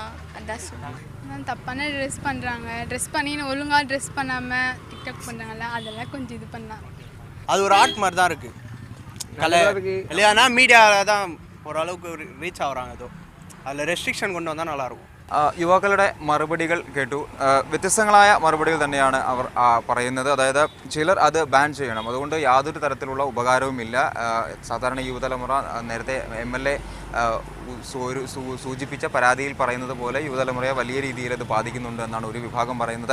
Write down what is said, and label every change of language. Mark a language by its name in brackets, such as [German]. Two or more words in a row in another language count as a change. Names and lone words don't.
[Tamil] அதான் சொல்லுவாங்க. தப்பான ட்ரெஸ் பண்ணுறாங்க, ட்ரெஸ் பண்ணி ஒழுங்காக ட்ரெஸ் பண்ணாமல் டிக்டாக் பண்ணுறாங்கல்ல, அதெல்லாம் கொஞ்சம் இது பண்ணலாம். அது ஒரு ஆர்ட் மாதிரி தான் இருக்குது. கலை இல்லையானா மீடியாவில் தான் ஓரளவுக்கு ரீச் ஆகுறாங்க. ஏதோ அதில் ரெஸ்ட்ரிக்ஷன் கொண்டு வந்தால் நல்லாயிருக்கும். [Malayalam] യുവാക്കളുടെ മറുപടികൾ കേട്ടു. വ്യത്യസ്തങ്ങളായ മറുപടികൾ തന്നെയാണ് അവർ പറയുന്നത്. അതായത് ചിലർ അത് ബാൻ ചെയ്യണം, അതുകൊണ്ട് യാതൊരു തരത്തിലുള്ള ഉപകാരവുമില്ല. സാധാരണ യുവതലമുറ നേരത്തെ MLA സൂചിപ്പിച്ച പരാതിയിൽ പറയുന്നത് പോലെ യുവതലമുറയെ വലിയ രീതിയിൽ അത് ബാധിക്കുന്നുണ്ട് എന്നാണ് ഒരു വിഭാഗം പറയുന്നത്.